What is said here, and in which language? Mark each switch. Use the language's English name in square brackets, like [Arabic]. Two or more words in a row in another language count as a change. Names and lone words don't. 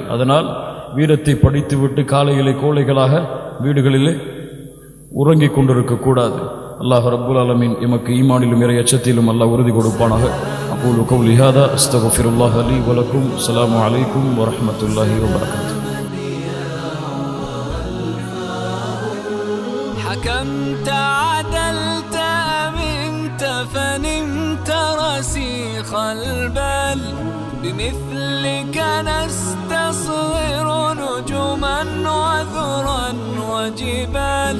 [Tamil] அதனால் வீரத்தை படித்துவிட்டு காலையிலே கோழைகளாக வீடுகளிலே உறங்கிக் கொண்டிருக்கக்கூடாது. அல்லாஹ் [Arabic] رب العالمين [Tamil] எமக்கு ஈமானிலும் இறை அச்சத்திலும் அல்லாஹ் உறுதி கொடுப்பானாக. [Arabic] أقول قولي هذا أستغفر الله لي ولكم. السلام عليكم ورحمة الله وبركاته. حكمت عدلت أمنت فنمت رسيخ البال بمثلك نستصغر نجما وذرا وجبال.